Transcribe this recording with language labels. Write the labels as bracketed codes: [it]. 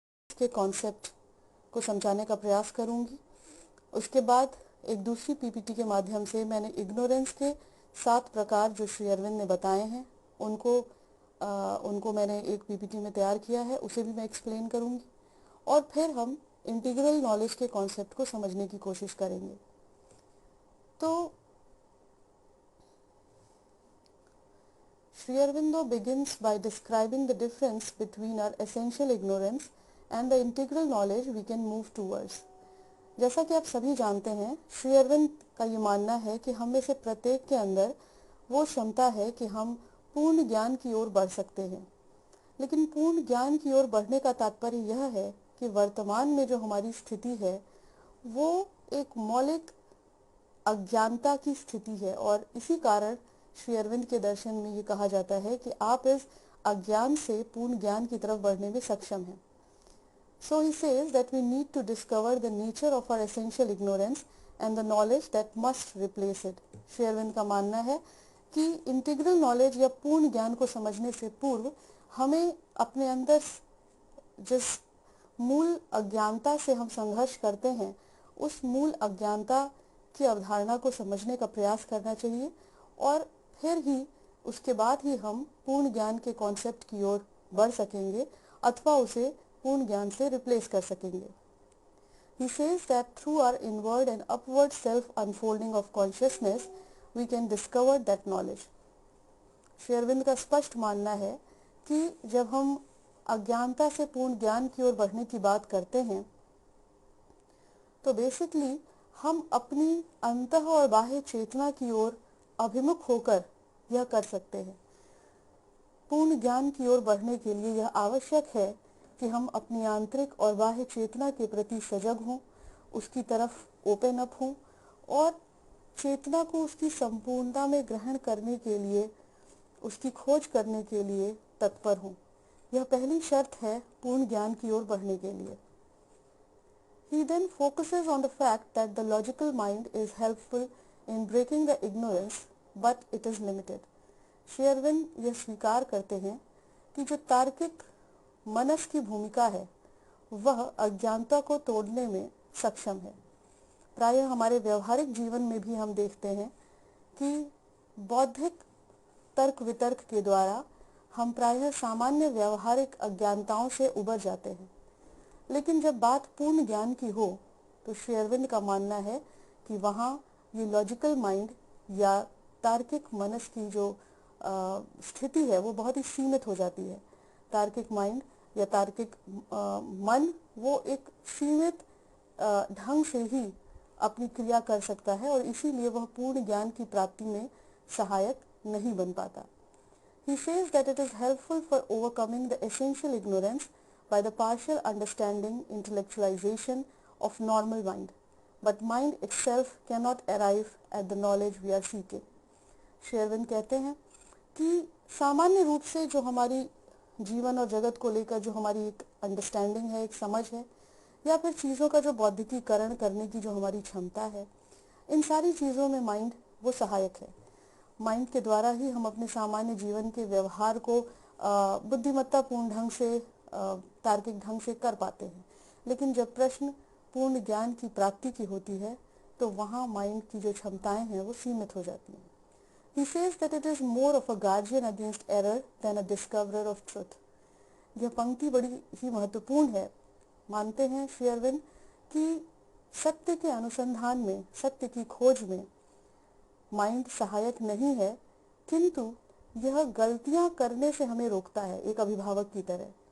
[hi] के कॉन्सेप्ट को समझाने का प्रयास करूंगी। उसके बाद एक दूसरी पीपीटी के माध्यम से मैंने इग्नोरेंस के 7 प्रकार जो श्री अरविंद ने बताए हैं उनको मैंने एक पीपीटी में तैयार किया है, उसे भी मैं एक्सप्लेन करूंगी और फिर हम इंटीग्रल नॉलेज के कॉन्सेप्ट को समझने की कोशिश करेंगे। [en] तो Sri Aurobindo begins by describing the difference between our essential ignorance and the integral knowledge we can move towards. [hi] जैसा कि आप सभी जानते हैं, श्री अरविंद का ये मानना है कि हम में से प्रत्येक के अंदर वो क्षमता है कि हम पूर्ण ज्ञान की ओर बढ़ सकते हैं। लेकिन पूर्ण ज्ञान की ओर बढ़ने का तात्पर्य यह है कि वर्तमान में जो हमारी स्थिति है वो एक मौलिक अज्ञानता की स्थिति है और इसी कारण श्री अरविंद के दर्शन में ये कहा जाता है कि आप इस अज्ञान से पूर्ण ज्ञान की तरफ बढ़ने में सक्षम हैं। [en] So he says that we need to discover the nature of our essential ignorance and the knowledge that must replace it. [hi] Shri Arvind का मानना है कि इंटीग्रल नॉलेज या पूर्ण ज्ञान को समझने से पूर्व हमें अपने अंदर जिस मूल अज्ञानता से हम संघर्ष करते हैं उस मूल अज्ञानता की अवधारणा को समझने का प्रयास करना चाहिए और फिर ही उसके बाद ही हम पूर्ण ज्ञान के कॉन्सेप्ट की ओर बढ़ सकेंगे अथवा उसे पूर्ण ज्ञान से रिप्लेस कर सकेंगे। [en] He says that through our inward and upward self unfolding of consciousness we can discover that knowledge. [hi] Shri Arvind का स्पष्ट मानना है कि जब हम अज्ञानता से पूर्ण ज्ञान की ओर बढ़ने की बात करते हैं तो बेसिकली हम अपनी अंतः और बाह्य चेतना की ओर अभिमुख होकर यह कर सकते हैं। पूर्ण ज्ञान की ओर बढ़ने के लिए यह आवश्यक है कि हम अपनी आंतरिक और बाह्य चेतना के प्रति सजग हों, उसकी तरफ ओपन अप हों और चेतना को उसकी संपूर्णता में ग्रहण करने के लिए, उसकी खोज करने के लिए तत्पर हों। यह पहली शर्त है पूर्ण ज्ञान की ओर बढ़ने के लिए। [en] He then focuses on the fact that the logical mind is helpful in breaking the ignorance, but it is limited. [hi] Shri Arvind यह स्वीकार करते हैं कि जो तार्किक मनस की भूमिका है वह अज्ञानता को तोड़ने में सक्षम है। प्रायः हमारे व्यवहारिक जीवन में भी हम देखते हैं कि बौद्धिक तर्क वितर्क के द्वारा हम प्रायः सामान्य व्यवहारिक अज्ञानताओं से उबर जाते हैं, लेकिन जब बात पूर्ण ज्ञान की हो तो श्री अरविंद का मानना है कि वहाँ ये लॉजिकल माइंड या तार्किक मनस की जो स्थिति है वो बहुत ही सीमित हो जाती है। तार्किक माइंड या तार्किक मन वो एक सीमित ढंग से ही अपनी क्रिया कर सकता है और इसीलिए वह पूर्ण ज्ञान की प्राप्ति में सहायक नहीं बन पाता। [en] He says that it is helpful for overcoming the essential ignorance by the partial understanding intellectualization of normal mind, but mind itself cannot arrive at the knowledge we are seeking. [hi] Shri Arvind कहते हैं कि सामान्य रूप से जो हमारी जीवन और जगत को लेकर जो हमारी एक अंडरस्टैंडिंग है, एक समझ है, या फिर चीज़ों का जो बौद्धिकीकरण करने की जो हमारी क्षमता है, इन सारी चीज़ों में माइंड वो सहायक है। माइंड के द्वारा ही हम अपने सामान्य जीवन के व्यवहार को बुद्धिमत्तापूर्ण ढंग से, तार्किक ढंग से कर पाते हैं। लेकिन जब प्रश्न पूर्ण ज्ञान की प्राप्ति की होती है तो वहाँ माइंड की जो क्षमताएं हैं वो सीमित हो जाती हैं। [en] He says that it is more of a guardian against error than a discoverer of truth. [hi] यह पंक्ति बड़ी ही महत्वपूर्ण है। मानते हैं श्री अरविंद कि सत्य के अनुसंधान में, सत्य की खोज में माइंड सहायक नहीं है, किंतु यह गलतियां करने से हमें रोकता है, एक अभिभावक की तरह।